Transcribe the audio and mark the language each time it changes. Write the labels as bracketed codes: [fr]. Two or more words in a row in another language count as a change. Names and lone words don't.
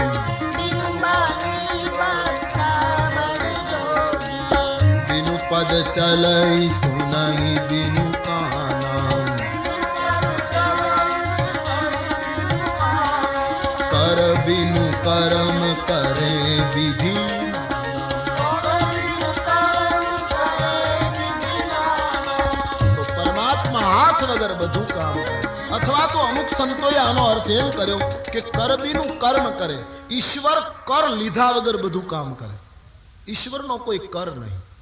[awa] बिनु बानी बक्ता बड़ जोगी. बिनु पद चलई सुनई बिनु काना. कर बिनु कर्म करे विधि. [gu] તો પરમાત્મા હાથ વગર બધું કામ કરે. અથવા તો અમુક સંતોએ આનો અર્થ એમ કર્યો કે [awa] कर बिनु कर्म करे. [gu] ઈશ્વર કર લીધા વગર બધું કામ કરે. ઈશ્વરનો કોઈ કર નહીં.